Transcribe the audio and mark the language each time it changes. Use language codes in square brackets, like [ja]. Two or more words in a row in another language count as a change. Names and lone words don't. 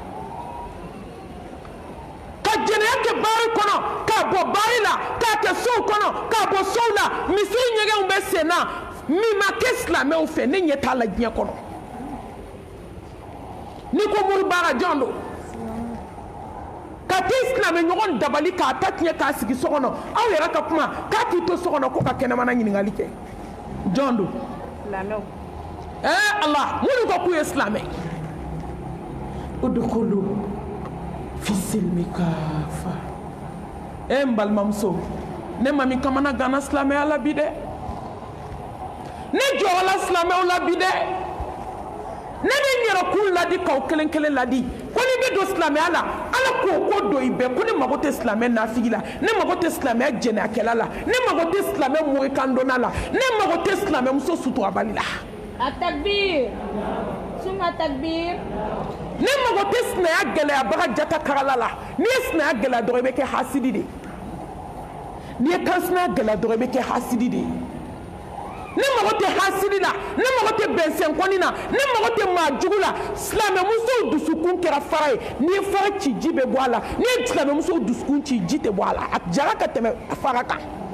[bm] jɛnɛya kɛ baari kɔnɔ k'a bɔ baari la k'a kɛ sow kɔnɔ k'a bɔ sow la misiri ɲɛgɛnw bɛ sen na min ma kɛ silamɛw fɛ ne ɲɛ t'a la diɲɛ kɔnɔ ni ko muru baara jɔn do ka t'i silamɛ ɲɔgɔn dabali k'a ta tiɲɛ k'a sigi so kɔnɔ aw yɛrɛ ka kuma k'a k'i to so kɔnɔ ko ka kɛnɛmana ɲininkali kɛ jɔn do Allah minnu ko k'u ye silamɛ [ar] udkhulu fi silmi kafa [bm] mbalimamuso ne mami kamana gana silamɛya la bi dɛ ne jɔrɔla silamɛw la bi dɛ ne bɛ n yɛrɛ kun ladi k'aw kelen kelen ladi ko ni bɛ don silamɛya la ala k'o ko don i bɛɛ ko ne mago tɛ silamɛ nafigi la ne mago tɛ silamɛya jɛnɛyakɛla la ne mago tɛ silamɛ morikandonna la ne mago tɛ silamɛ muso suturabali la [ar] التكبير ثم التكبير [bm] ne mago tɛ sinaya gɛlɛyabaga jata karala la n'i ye sinaya gɛlɛya dɔrɔn i bɛ kɛ hasidi de n'i ye kansinaya gɛlɛya dɔrɔn i bɛ kɛ hasidi de ne mago tɛ hasidi la ne mago tɛ bɛnsɛnkɔni na ne mago tɛ maa jugu la silamɛmusow dusukun kɛra fara ye n'i ye fara ci ji bɛ bɔ a la n'i ye silamɛmusow dusukun ci ji tɛ bɔ a la a jara ka tɛmɛ fara kan